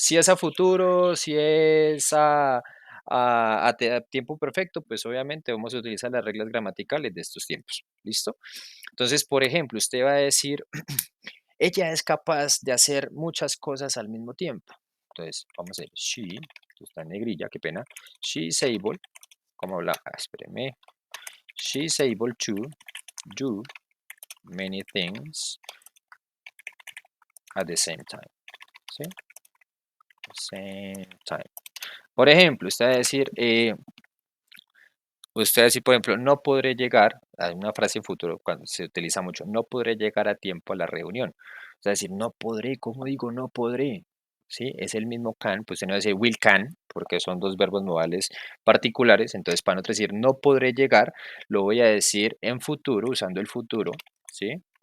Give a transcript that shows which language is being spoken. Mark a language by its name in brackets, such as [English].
[Spanish] Si es a futuro, si es a tiempo perfecto, pues obviamente vamos a utilizar las reglas gramaticales de estos tiempos. ¿Listo? Entonces, por ejemplo, usted va a decir, ella es capaz de hacer muchas cosas al mismo tiempo. Entonces, vamos a ver, she, esto está en negrilla, qué pena. [English] She is able, [Spanish] ¿cómo habla? Espéreme. [English] She is able to do many things at the same time. ¿Sí? Same time. [Spanish] Por ejemplo, usted va a decir, por ejemplo, no podré llegar, hay una frase en futuro cuando se utiliza mucho, no podré llegar a tiempo a la reunión. O sea, decir, no podré, ¿cómo digo no podré? ¿Sí? Es el mismo can, pues usted no va a decir will can, porque son dos verbos modales particulares, entonces para no decir no podré llegar, lo voy a decir en futuro, usando el futuro, ¿sí?